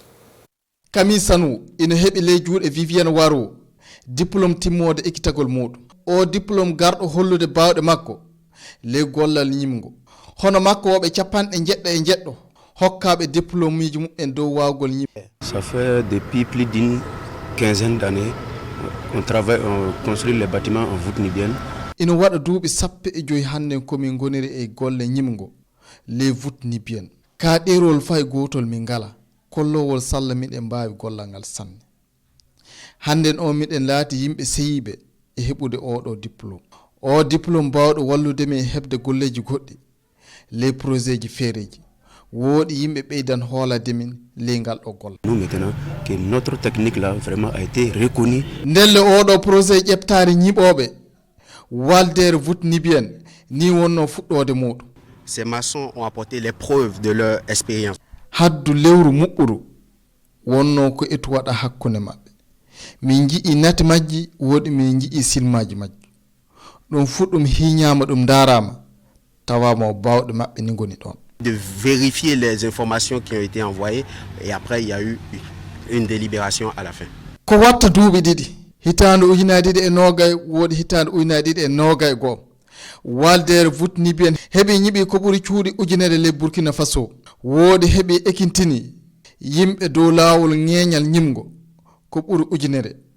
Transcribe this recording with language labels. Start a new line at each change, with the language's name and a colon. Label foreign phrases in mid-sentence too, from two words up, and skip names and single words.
Fula: Kami Sanu ina heɓi ley juuɗe Viviane Waro diplôme timmode ekkitagol muɗum o diplôme garɗo hollude bawɗe makko ley gollal ñimgo hono makko woɓe capanɗe jeɗɗo e jeɗɗo hokkaɓe diplôme uji mumɓen dow wawgol ñimgo.
French: Ça fait depuis plus d'une quinzaine d'années on travaille, on construit les bâtiments en voûte nubienne.
Fula: ina waɗa duuɓi 15 hannde komin goniri e golle ñimgo ley
French: voûte nubienne
Fula: ka ɗerol fay gotol min ngala kollowol salla miɗen mbawi gollal ngal sanne hannden o miɗen laati yimɓe seyiɓe e heɓude oɗo diplôme o diplôme bawɗo wallude min heɓde golleji goɗɗi
French: les projet
Fula: ji feereji woodi yimɓe ɓeydan hoolade min ley ngal ɗo golla.
French: Nous maintenant que notre technique là vraiment a été reconnue.
Fula: ndelle oɗo projet ƴeɓtare ñiɓoɓe waldere
French: voûte nubienne
Fula: ni wonno fuɗɗode muɗum.
French: Ces maçons ont apporté les preuves de leur expérience.
Fula: haddu lewru muɓɓuru wonno ko etu waɗa hakkunde maɓɓe min jii nati majji woɗi min jii silmaji majji ɗum fuɗɗum hiñama ɗum darama tawama o bawɗe maɓɓe ni goni ɗon.
French: De vérifier les informations qui ont été envoyées et après il y a eu une délibération à la fin.
Fula: ko watta duuɓi ɗiɗi hitande ujunnaje ɗiɗi e nogay woɗi hitande ujunnaje ɗiɗi e nogay goho waldere
French: voûte nubienne
Fula: heeɓi ñiɓi ko ɓuuri cuuɗi ujunere ley Burkina Faso woodi heeɓi ekintini yimɓe dow laawol ŋeeñal ñimgo ko ɓuri ujunere.